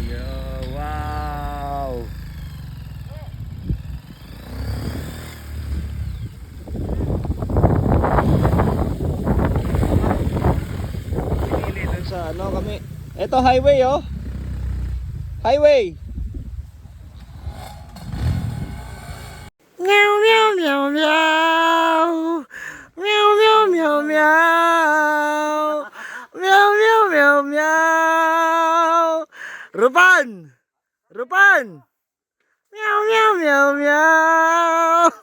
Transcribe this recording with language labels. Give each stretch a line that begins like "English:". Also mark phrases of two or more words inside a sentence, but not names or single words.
Filipino: Oh, wow. Pinili dun sa ano kami. Ito highway oh. Highway. Meow, meow, meow, meow. Meow, meow, meow, meow. Meow, meow, meow, meow. Rupan! Rupan! Meow, meow, meow, meow.